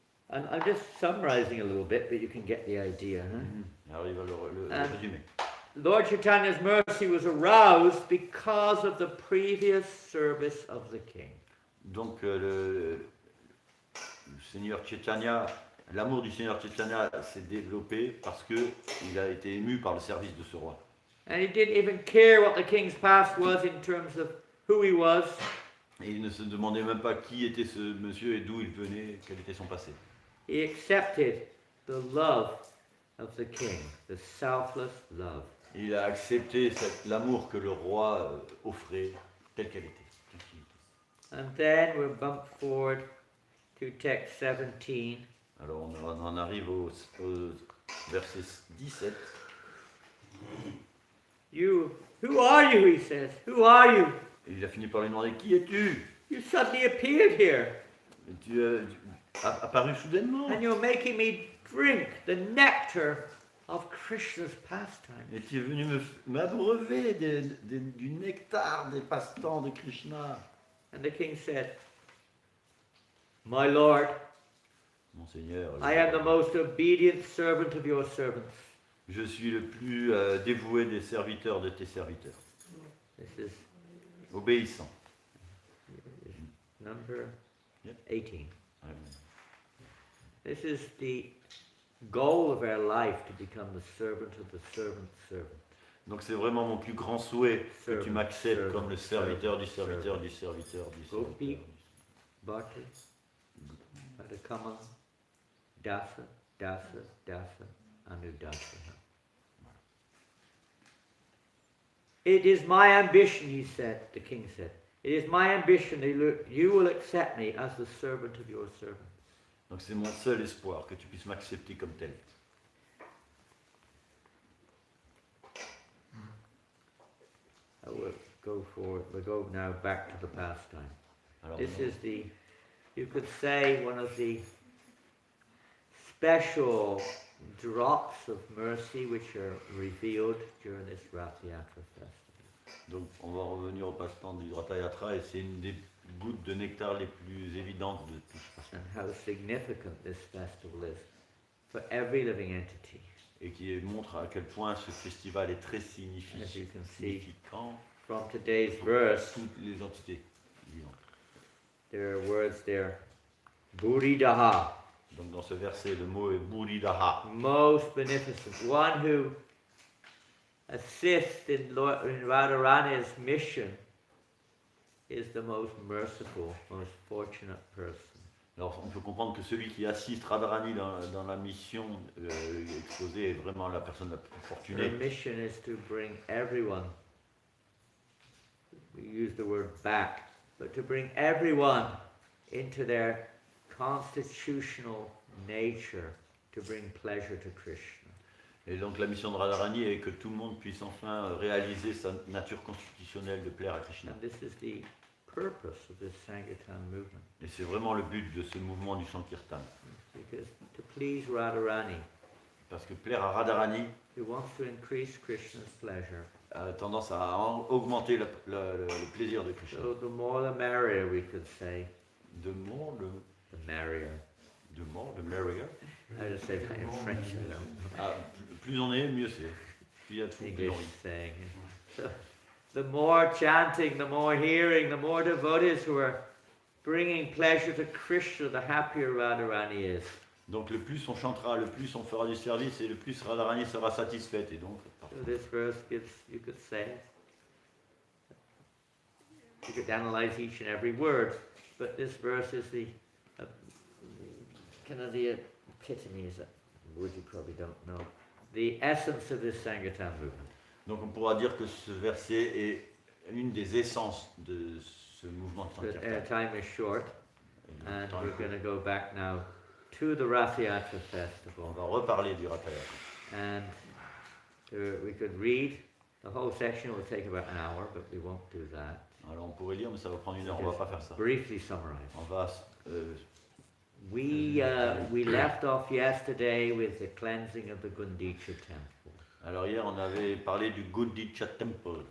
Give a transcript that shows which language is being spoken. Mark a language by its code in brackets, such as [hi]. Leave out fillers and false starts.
[en] And I'm just summarizing a little bit, but you can get the idea. Huh? [fr] Alors il va le résumer. [en] Lord Chaitanya's mercy was aroused because of the previous service of the king. [fr] Donc le Seigneur Chaitanya, l'amour du Seigneur Chaitanya s'est développé parce que il a été ému par le service de ce roi. [en] And he didn't even care what the king's past was in terms of who he was. [fr] Et il ne se demandait même pas qui était ce monsieur et d'où il venait, quel était son passé. [en] He accepted the love of the king, the selfless love. [fr] Il a accepté l'amour que le roi offrait tel qu'elle était. [en] And then we're bumped forward to text 17. [fr] Alors on en arrive au verset 17. [en] Who are you, he says. Who are you? [fr] Et il a fini par lui demander, qui es-tu? [en] You suddenly appeared here. [fr] Et tu as apparu soudainement. [en] And you're making me drink the nectar of Krishna's pastime. [fr] Et tu es venu m'abreuver du nectar des passe-temps de Krishna. [en] And the king said, My lord, [fr] Mon Seigneur, [en] I am the most obedient servant of your servants. [fr] je suis le plus dévoué des serviteurs de tes serviteurs. [en] This is [fr] Obéissant. [en] number Yep. 18. Amen. This is the goal of our life, to become the servant of the servant's servant. [fr] Donc c'est vraiment mon plus grand souhait que tu m'acceptes [en] Servant, [fr] comme le serviteur du [en] servant, [fr] serviteur du serviteur du [en] Gopi, [fr] serviteur. [sa] Bhakti, Padakama, Dasa, Dasa, Dasa, Anudasa. [en] It is my ambition, he said, the king said, it is my ambition that you will accept me as the servant of your servant. [fr] Donc c'est mon seul espoir que tu puisses m'accepter comme tel. [en] I will go forward. We'll go now back to the pastime. [fr] Alors, [en] This is the, you could say, one of the special drops of mercy which are revealed during this Rath Yatra festival. [fr] donc on va revenir au passe-temps du Ratha Yatra et c'est une des gouttes de nectar les plus évidentes de tout ce [en] And how significant this festival is for every living entity. [fr] et qui montre à quel point ce festival est très [en] As you can see significant from today's [fr] pour [en] verse, [fr] toutes les entités vivantes. [en] there are words there, Buridaha, [fr] Donc dans ce verset, le mot est Buridaha, [en] most beneficent, one who assists in Radharani's mission is the most merciful, most fortunate person. [fr] Alors on peut comprendre que celui qui assiste Radharani dans la mission exposée est vraiment la personne la plus [en] Her [fr] fortunée. [en] mission is to bring everyone, we use the word back, but to bring everyone into their constitutional nature, to bring pleasure to Krishna. [fr] Et donc la mission de Radharani est que tout le monde puisse enfin réaliser sa nature constitutionnelle de plaire à Krishna. [en] And this is the purpose of this Sankirtan movement, [fr] Et c'est vraiment le but de ce mouvement du Sankirtan. [en] because to please Radharani, [fr] Parce que plaire à Radharani [en] who wants to increase Krishna's pleasure, [fr] a tendance à augmenter le plaisir de Krishna. [en] so the more the merrier, we could say, De more, the merrier. the merrier. How to say that in French, I don't know. [fr] Ah, plus on est, mieux c'est. Plus il y a de fou, plus on [en] English [fr] rit. [en] saying. So, the more chanting, the more hearing, the more devotees who are bringing pleasure to Krishna, the happier Radharani is. [fr] Donc le plus on chantera, le plus on fera du service et le plus Radharani sera satisfaite. Et donc, [en] So this verse gives, you could say, you could analyze each and every word, but this verse is the kind of the epitome, is a word you probably don't know, the essence of this Sankirtan movement. [fr] donc on pourra dire que ce verset est une des essences de ce mouvement de [en] But our [fr] Sankirtan. [en] time is short, [fr] Et [en] and [fr] le temps est [en] we're [fr] court. [en] going to go back now to the Rath Yatra [fr] On [en] festival. [fr] va reparler du Ratha Yatra. [en] And we could read the whole section. It will take about an hour, but we won't do that. [fr] Alors on pourrait lire, mais ça va prendre une heure, on va pas faire ça. [en] Briefly summarize. [fr] On va [en] We left off yesterday with the cleansing of the Gundicha temple. [fr] Alors hier, on avait parlé du Gundicha Temple.